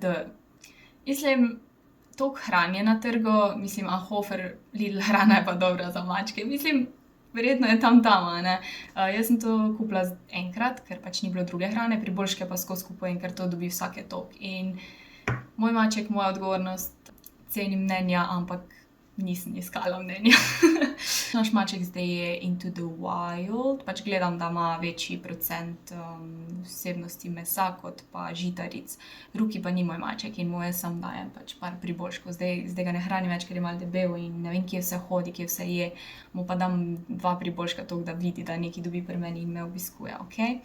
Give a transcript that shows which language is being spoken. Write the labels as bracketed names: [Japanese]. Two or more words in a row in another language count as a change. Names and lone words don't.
[Slovenian] Mislim, toliko hrane na trgu, mislim, Hofer, Lidl hrana je pa dobra za mačke, mislim, verjetno je tam, ne. Jaz sem to kupila enkrat, ker pač ni bilo druge hrane, priboljške pa skozi kupujem, ker to dobi vsake toliko. In moj maček, moja odgovornost, cenim mnenja, ampak nisem iskala mnenja. Naš maček zdaj je [English] into the wild, [Slovenian] pač gledam, da ima večji procent vsebnosti mesa kot pa žitaric. Ruki pa ni moj maček in mu jaz sam dajem pač par priboljškov. Zdaj ga ne hranim več, ker je malo debel in ne vem, kje vse hodi, kje vse je. Mu pa dam 2 priboljška toliko, da vidi, da nekaj dobi pri meni in me obiskuje, okej?